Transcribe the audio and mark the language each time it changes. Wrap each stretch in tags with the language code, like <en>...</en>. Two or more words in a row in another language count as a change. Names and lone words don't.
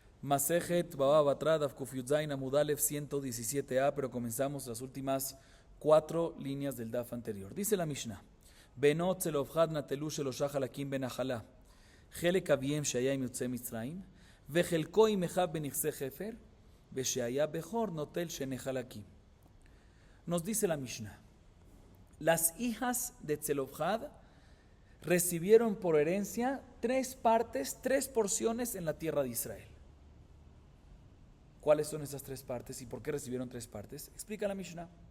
<he>מסכת בבא בתרא דף קוף יוד זין עמוד אלף 117a,</he> <es>pero comenzamos las últimas 4 líneas del Daf anterior. Dice la Mishnah:</es> <he>בנות צלפחד נטלו שלשה חלקים בנחלה חלק אביהם שהיה עם יוצאי מצרים וחלקו עם אחיו בנכסי חפר ושהיה בכור נוטל שני חלקים.</he> <es>Nos dice la Mishnah: las hijas de Tzelofchad recibieron por herencia 3 partes, 3 porciones en la tierra de Israel. ¿Cuáles son esas 3 partes y por qué recibieron 3 partes? Explica la Mishnah.</es>